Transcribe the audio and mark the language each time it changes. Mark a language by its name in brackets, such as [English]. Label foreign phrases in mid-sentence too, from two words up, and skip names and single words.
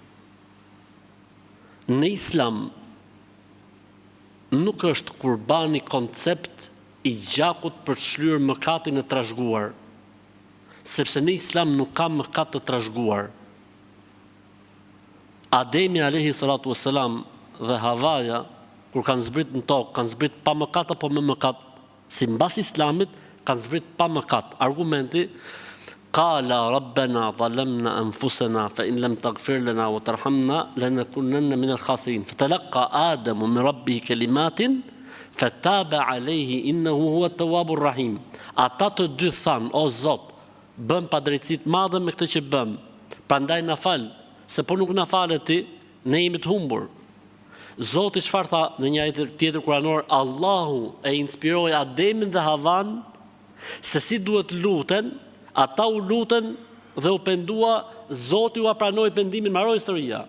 [Albanian] Në Islam nuk është kurbani koncept i gjakut për të shlyer mëkatin e trashëguar, sepse në Islam nuk ka mëkat të trashëguar. Ademi [Arabic] عليه الصلاة والسلام [Albanian] dhe Havaja, kur kanë zbrit në tokë, kanë zbrit pa mëkat apo me mëkat? Sipas Islamit kanë zbrit pa mëkat. Argumenti: [Arabic] قال ربنا ظلمنا أنفسنا فإن لم تغفر لنا وترحمنا لنكونن من الخاسرين. فتلقى آدم من ربه كلمات فتاب عليه إنه هو التواب الرحيم. [Albanian] Ata të dy thanë: o Zot, bëm padrejtësi të madhe me këtë që bëm, prandaj na fal, se po nuk na falet ti, ne jemi të humbur. Zoti çfarë tha në një ajet tjetër kuranor? Allahu e inspiroi Ademin dhe Havan se si duhet luten, ata u lutën dhe u pendua, Zoti u pranoi pendimin, mbaroi historia.